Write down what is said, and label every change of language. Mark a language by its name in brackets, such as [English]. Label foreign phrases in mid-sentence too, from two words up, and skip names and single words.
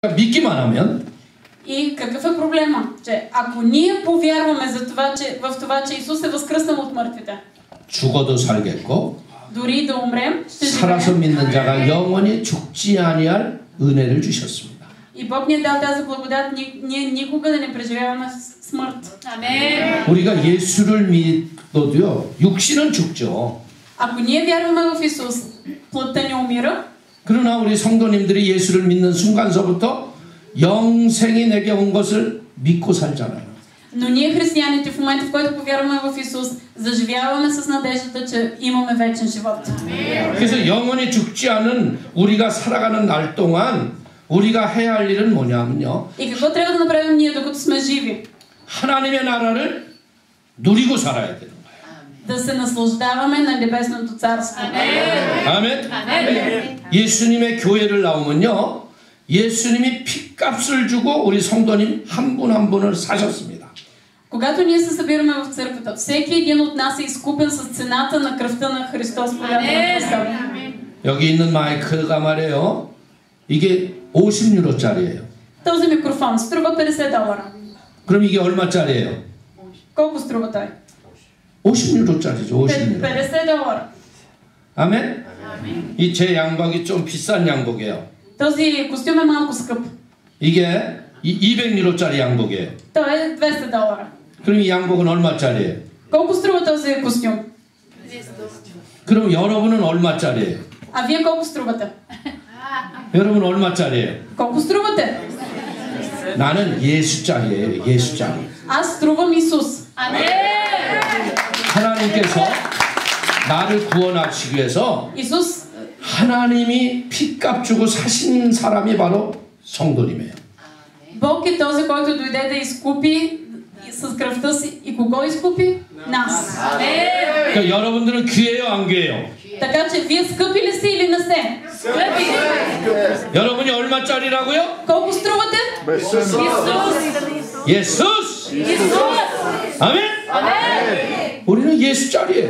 [Korean] 믿기만 하면 [Bulgarian] И какъв е проблема? Че ако ние повярваме в това, че Исус е възкръснал от мъртвите, [Korean] 죽어도 살겠고 [Bulgarian] дори да умрем, ще [Korean] 살아서 [Bulgarian] живеем. [Korean] 믿는 자가 영원히 죽지 아니할 은혜를 주셨습니다. [Bulgarian] И Бог ни е дал тази благодат, ние никога да не преживяваме смърт. Амен. [Korean] 우리가 예수를 믿어도요, 육신은 죽죠. [Bulgarian] Ако ние вярваме в Исус, плътта ни умира. [Korean] 그러나 우리 성도님들이 예수를 믿는 순간서부터 영생이 내게 온 것을 믿고 살잖아요. [Bulgarian] Но ние християните в момента, в който повярваме в Исус, заживяваме с надеждата, че имаме вечен живот. [Korean] 그래서 영원히 죽지 않은 우리가 살아가는 날 동안 우리가 해야 할 일은 뭐냐면요. [Bulgarian] И какво трябва да направим ние, докато сме живи? [Korean] 하나님의 나라를 누리고 살아야 되는 거예요. [Bulgarian] Да се наслаждаваме на небесното царство. [Korean] 아멘. 예수님의 교회를 나오면요, 예수님이 핏값을 주고 우리 성도님 한 분 한 분을 사셨습니다. [Bulgarian] Когато ние се събираме в църквата, всеки един от нас е изкупен с цената на кръвта на Христос. [Korean] 여기 있는 마이크가 말이에요. 이게 50유로짜리예요. [Bulgarian] Този микрофон струва $50. [Korean] 그럼 이게 얼마짜리예요? [Bulgarian] Колко струва той? [Korean] 50유로짜리죠. 50유로. [Bulgarian] $50. [Korean] 아멘? 이 제 양복이 좀 비싼 양복이에요. [Bulgarian] Този костюм е малко скъп. [Korean] 이게 200유로짜리 양복이에요. [Bulgarian] Той е $200. [Korean] 그럼 이 양복은 얼마짜리예요? [Bulgarian] Колко струва този костюм? [Korean] 그럼 여러분은 얼마짜리예요? [Bulgarian] А вие колко струвате? [Korean] 여러분 얼마짜리예요? [Bulgarian] Колко струвате? [Korean] 나는 예수짜리예요. 예수짜리. [Bulgarian] Аз струвам Исус. [Korean] 하나님께서 나를 구원하시기 위해서 [Bulgarian] Исус, [Korean] 하나님이 핏값 주고 사신 사람이 바로 성도님이에요. [Bulgarian] Бог е този, който дойде да изкупи с кръвта си. И кого изкупи? Нас. [Korean] 그러니까 여러분들은 귀해요, 안 귀해요? [Bulgarian] Така че вие скъпи ли сте или не сте? Скъпи. [Korean] 여러분이 얼마짜리라고요? [Bulgarian] Колко струвате? 예수스. Исус. [Korean] 아멘. 우리는 예수짜리예요.